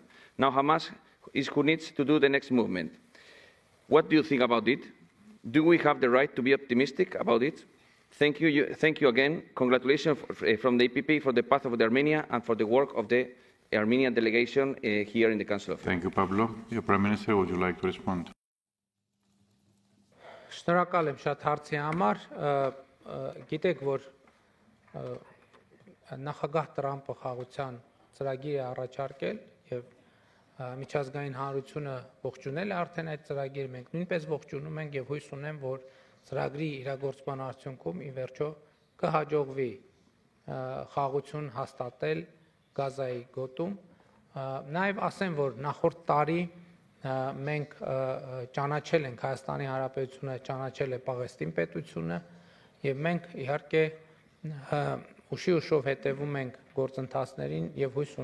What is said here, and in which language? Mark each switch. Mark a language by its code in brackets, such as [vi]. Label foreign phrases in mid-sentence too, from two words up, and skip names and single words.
[en] Now Hamas is who needs to do the next movement. What do you think about it? Do we have the right to be optimistic about it? Thank you again. Congratulations from the EPP for the path of Armenia and for the work of the Armenian delegation here in the Council of Europe. Thank you, Pablo. Your Prime Minister, would you like to respond? [hy] Շնորհակալ եմ շատ հարցի համար, գիտեք, որ նախագահ Տրամպը խաղաղության ծրագիր է առաջարկել եւ միջազգային հանրությունը ողջունել է արդեն այդ ծրագիրը, մենք նույնպես ողջունում ենք եւ հույս ունեմ, որ ծրագրի իրագործման արդյունքում ի վերջո կհաջողվի խաղաղություն հաստատել Գազայի գոտում, նաեւ ասեմ, որ նախորդ տարի մենք ճանաչել ենք Հայաստանի Հանրապետությունը, ճանաչել է Պաղեստին պետությունը եւ մենք իհարկե ուշով հետևում ենք գործընթացներին եւ հույս